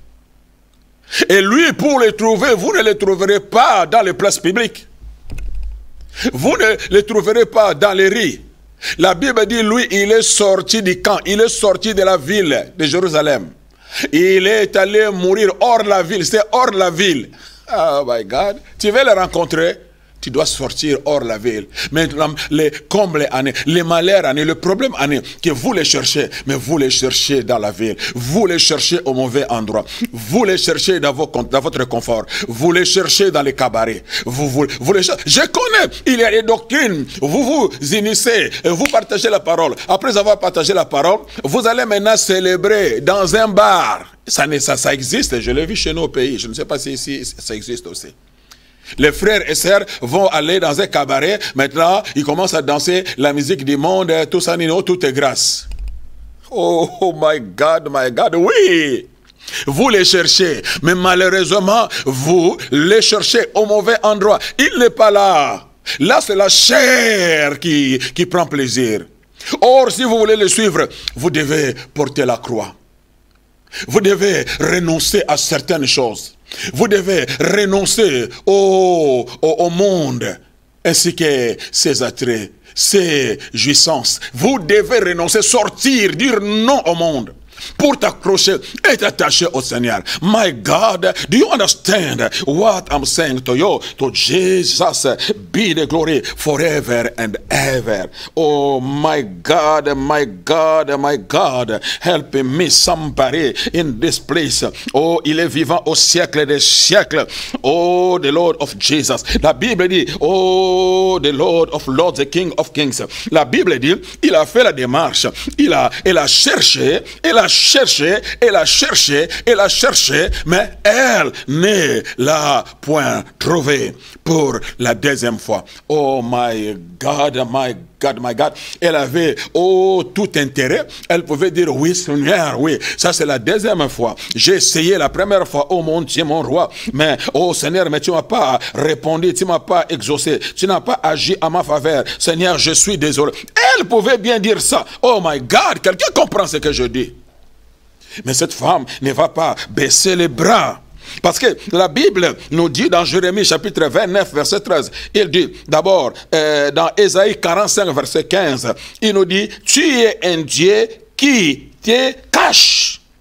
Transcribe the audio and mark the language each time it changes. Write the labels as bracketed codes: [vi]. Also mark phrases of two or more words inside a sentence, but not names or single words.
[fr] Et lui, pour le trouver, vous ne le trouverez pas dans les places publiques. Vous ne le trouverez pas dans les rues. La Bible dit, lui, il est sorti du camp, il est sorti de la ville de Jérusalem. Il est allé mourir hors la ville, c'est hors la ville. [en] Oh my God, [fr] tu veux le rencontrer? Tu dois sortir hors la ville. Maintenant, les combles années, les malheurs années, le problème années, que vous les cherchez, mais vous les cherchez dans la ville. Vous les cherchez au mauvais endroit. Vous les cherchez dans votre confort. Vous les cherchez dans les cabarets. Vous les cherchez. Je connais, il y a des doctrines. Vous vous initiez, vous partagez la parole. Après avoir partagé la parole, vous allez maintenant célébrer dans un bar. Ça existe, je l'ai vu chez nous au pays. Je ne sais pas si ici ça existe aussi. Les frères et sœurs vont aller dans un cabaret. Maintenant, ils commencent à danser la musique du monde. Tout ça, tout est grâce. [en] Oh my God, [fr] oui. Vous les cherchez. Mais malheureusement, vous les cherchez au mauvais endroit. Il n'est pas là. Là, c'est la chair qui prend plaisir. Or, si vous voulez le suivre, vous devez porter la croix. Vous devez renoncer à certaines choses. Vous devez renoncer au monde, ainsi que ses attraits, ses jouissances. Vous devez renoncer, sortir, dire non au monde, pour t'accrocher et t'attacher au Seigneur. [en] My God, do you understand what I'm saying to you? To Jesus be the glory forever and ever. Oh my God, my God, my God, help me somebody in this place. [fr] Oh, il est vivant au siècle des siècles. [en] Oh, the Lord of Jesus. [fr] La Bible dit, [en] oh, the Lord of Lords, the King of Kings. [fr] La Bible dit, il a fait la démarche. Elle a cherché, elle a cherché, mais elle ne l'a point trouvé pour la deuxième fois. [en] Oh my God, my God, my God. [fr] Elle avait tout intérêt. Elle pouvait dire oui Seigneur, oui. Ça c'est la deuxième fois. J'ai essayé la première fois, oh mon Dieu, mon roi. Mais oh Seigneur, mais tu m'as pas répondu, tu m'as pas exaucé, tu n'as pas agi à ma faveur. Seigneur, je suis désolé. Elle pouvait bien dire ça. [en] Oh my God, [fr] quelqu'un comprend ce que je dis. Mais cette femme ne va pas baisser les bras. Parce que la Bible nous dit dans Jérémie chapitre 29 verset 13, il dit d'abord dans Ésaïe 45 verset 15, il nous dit, tu es un Dieu qui te cache.